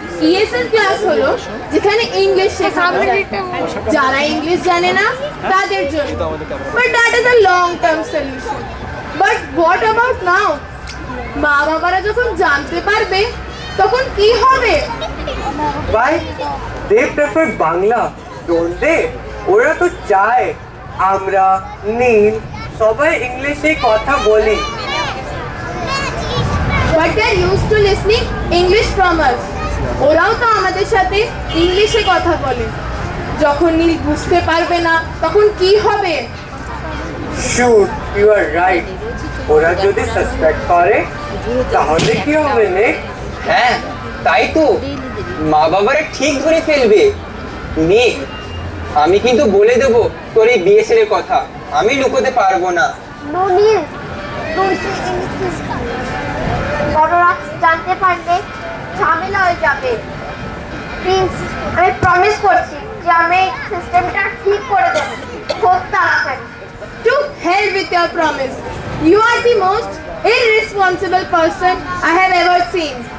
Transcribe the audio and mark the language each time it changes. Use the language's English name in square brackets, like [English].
[Bangla] ESL class হলো যেখানে English শেখানো যায় যারা ইংলিশ জানে না তাদের জন্য। [English] But that is a long term solution. [Bangla] But what about now? মা বাবারা যখন জানতে পারবে তখন কি হবে? [English] Why? They prefer Bangla, don't they? [Bangla] ওরা তো চায় আমরা নীল সবাই ইংলিশে কথা বলি। [English] But they are used to listening English from us. [Bangla] ওরাও তো আমাদের সাথে ইংলিশে কথা বলে। যখন নীল বুঝতে পারবে না তখন কি হবে? Sure, you are right. ওরা যদি সাসপেক্ট করে তাহলে কি হবে নে? হ্যাঁ, তাই তো। মা বাবারা ঠিক ধরে ফেলবে। নে, আমি কিন্তু বলে দেব তোর এই বিএসএল এর কথা। আমি লুকোতে পারবো না। [English] No Neil, don't say anything. [Bangla] বড়রা জানতে পারলে ঝামেলা হয়ে যাবে। প্লিজ, আমি প্রমিস করছি যে আমি সিস্টেমটা ঠিক করে দেবো খুব তাড়াতাড়ি। [English] To hell with your promise. You are the most irresponsible person I have ever seen.